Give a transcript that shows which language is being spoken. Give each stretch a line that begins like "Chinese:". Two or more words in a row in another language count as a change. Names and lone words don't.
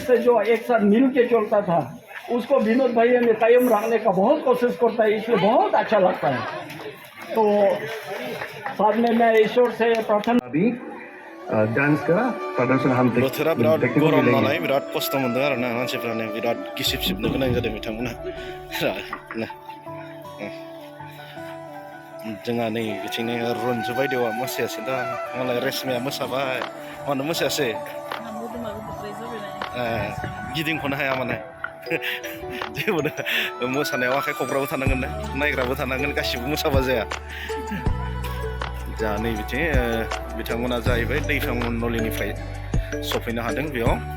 Hindi: से जो एक साथ मिल के चलता था उसको विनोद भाई ने कायम रखने का बहुत कोशिश करता है, इसलिए बहुत अच्छा लगता है। तो साथ में मैं ईश्वर से प्रार्थना अभी डांस का प्रदर्शन हम
Bodo: बोथोरा बिराद गरम नालाय बिराद खस्थ' मोनदों आरो ना मानसिफ्रानो बिराद गिसिब सिबनो गोनां जादों बिथांमोना जोंहा नै बिथिंनि रन्जु बायदेवा मोसायासै दा मालाय रेशमाया मोसाबाय मानो मोसायासै गिदिंख'नो हाया माने जेबो मोसानायाव आखाइ खबग्राबो थानांगोन ना नायग्राबो थानांगोन गासिबो मोसाबा जाया जा नै बिथिं बिथांमोना जाहैबाय दैफां नलिनिफ्राय सफैनो हादों बेयाव